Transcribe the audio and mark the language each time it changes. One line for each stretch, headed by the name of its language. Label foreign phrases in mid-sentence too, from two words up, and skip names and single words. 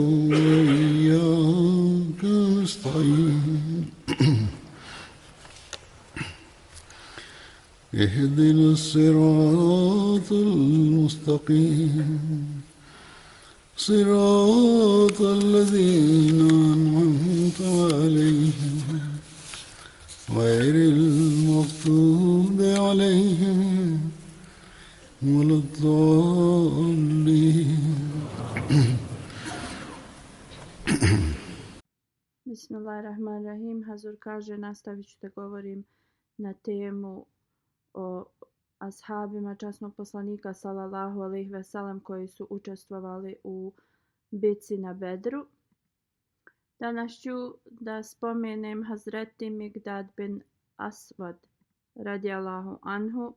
Arabic: وإياك نستعين اهدنا الصراط المستقيم صراط الذين أنعمت عليهم غير المغضوب عليهم ولا الضالين. Bismillahirrahmanirrahim.
Bosnian: Hazur kaže, nastavit ću da govorim na temu o ashabima časnog poslanika
Arabic: صلى الله عليه وسلم
Bosnian: koji su učestvovali u bitci na Bedru. Danas ću da spomenem Hazreti Migdad bin Aswad
Arabic: رضي الله عنه.